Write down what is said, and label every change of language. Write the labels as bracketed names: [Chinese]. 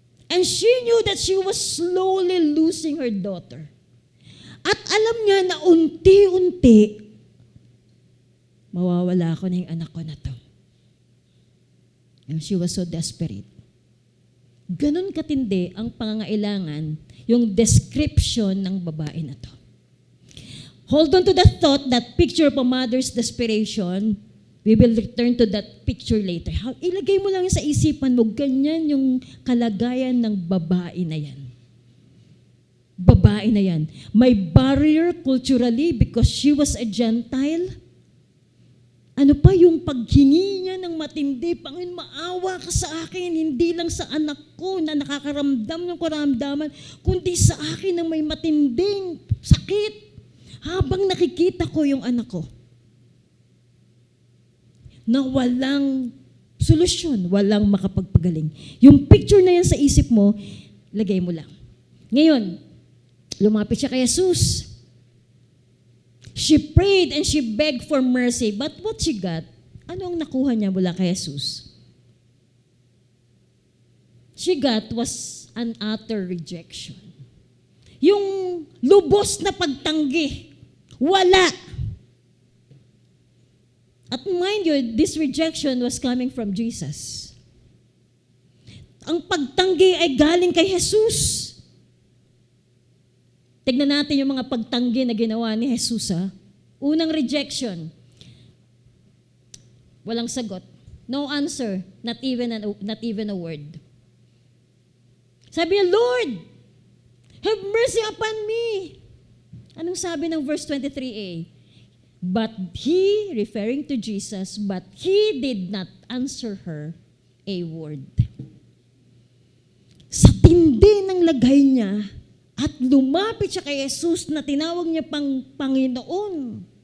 [English] And she knew that she was slowly losing her daughter. [Filipino] At alam niya na unti-unti, mawawala ako na yung anak ko na to. [English] And she was so desperate. [Filipino] Ganon katindi ang pangangailangan, yung description ng babae na to. [English] Hold on to that thought, that picture of a mother's desperation. We will return to that picture later. [Filipino] Ilagay mo lang sa isipan mo, ganyan yung kalagayan ng babae na yan. Babae na yan. [English] May barrier culturally because she was a Gentile. [Filipino] Ano pa yung paghingi niya ng matindi, Panginoon, maawa ka sa akin, hindi lang sa anak ko na nakakaramdam ng karamdaman, kundi sa akin na may matinding sakit. Habang nakikita ko yung anak ko, na walang solusyon, walang makapagpagaling. Yung picture na yan sa isip mo, lagay mo lang. Ngayon, lumapit siya kay Jesus. [English] She prayed and she begged for mercy. But what she got? [Filipino] Ano ang nakuha niya mula kay Jesus? [English] She got was an utter rejection. [Filipino] Yung lubos na pagtanggi. Wala. [English] At mind you, this rejection was coming from Jesus. [Filipino] Ang pagtanggi ay galing kay Jesus. Tignan natin yung mga pagtanggi na ginawa ni Jesus. Unang rejection. Walang sagot. [English] No answer. Not even a word. [Filipino] Sabi niya, [English] Lord, have mercy upon me. [Filipino] Anong sabi ng verse 23a? [English] But he, referring to Jesus, but he did not answer her a word. [Filipino] Sa tindi ng lagay niya, at lumapit siya kay Jesus na tinawag niya pang Panginoon.